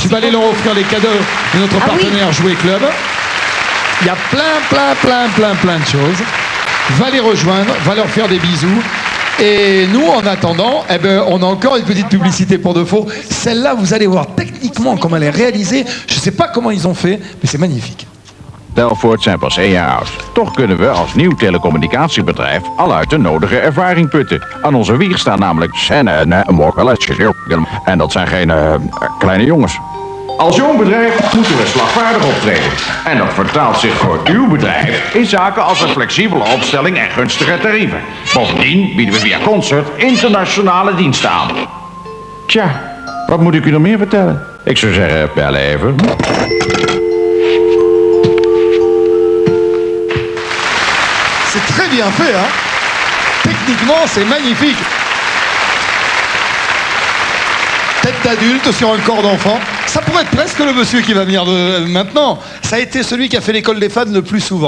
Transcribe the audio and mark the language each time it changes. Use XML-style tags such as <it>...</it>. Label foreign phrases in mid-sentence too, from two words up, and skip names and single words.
<fr>tu vas aller leur offrir les cadeaux de notre partenaire Jouer Club. Il y a plein de choses. Va les rejoindre, va leur faire des bisous. Et nous, en attendant, eh ben, on a encore une petite publicité pour de faux. Celle-là, vous allez voir techniquement comment elle est réalisée. Je ne sais pas comment ils ont fait, mais c'est magnifique.</fr> <nl>Telfort zijn pas 1 jaar oud. Toch kunnen we als nieuw telecommunicatiebedrijf al uit de nodige ervaring putten. Aan onze wieg staan namelijk en dat zijn geen kleine jongens. Als jong bedrijf moeten we slagvaardig optreden. En dat vertaalt zich voor uw bedrijf in zaken als een flexibele opstelling en gunstige tarieven. Bovendien bieden we via Concert internationale diensten aan. Tja, wat moet ik u nog meer vertellen? Ik zou zeggen, bel even.</nl> <fr>C'est très bien fait, hein. Techniquement, c'est magnifique. Tête d'adulte sur un corps d'enfant. Ça pourrait être presque le monsieur qui va venir maintenant. Ça a été celui qui a fait l'école des fans le plus souvent.</fr>